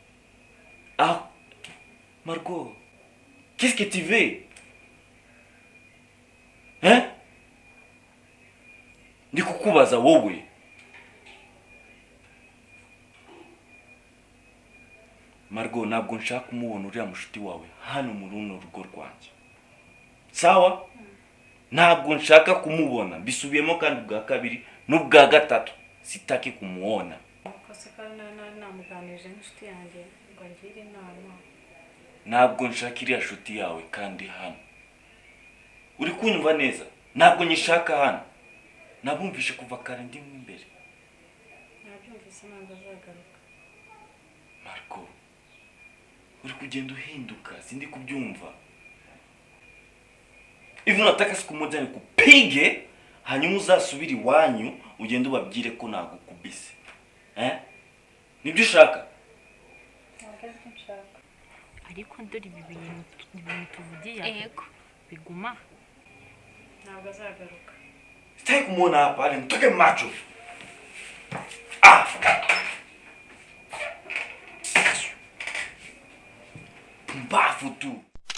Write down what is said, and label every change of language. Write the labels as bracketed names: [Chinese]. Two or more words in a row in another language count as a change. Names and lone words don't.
[French] Margo qu'est-ce que tu veux [Kinyarwanda] ndi kukubaza wowe Margo, ntabwo nshaka kumubona uriya mushuti wawe hano mu runo rugo rwanjye. Sawa? Ntabwo nshaka kumubona. Bisubiyemo kandi bwa kabiri n'ubwa gatatu. [Swahili] Sitaki kumuona. [Kinyarwanda] Kose kandi namuganirije n'inshuti yanjye ngo ngire inama. Ntabwo nshaka iriya nshuti yawe kandi hano. Uri kunyumva neza? Ntabwo nyishaka hano. Nabumvishe kuva kare ndi mu imbere. Nabyumvise ntabwo azagaruka. Margo, uri kugenda uhinduka, sindi kubyumva. [Swahili] Hivi unataka siku moja nikupige, [Kinyarwanda] hanyuma uzasubiri iwanyu ugende ubabwire ko nagukubise. Nibyo ushaka? Ntabwo aribyo nshaka. ariko dore ibi bintu tuvugiye Yego. biguma. Ntabwo azagaruka. [Swahili] Sitaki kumuona hapa, ale nitoke macho. Pumbafu tu.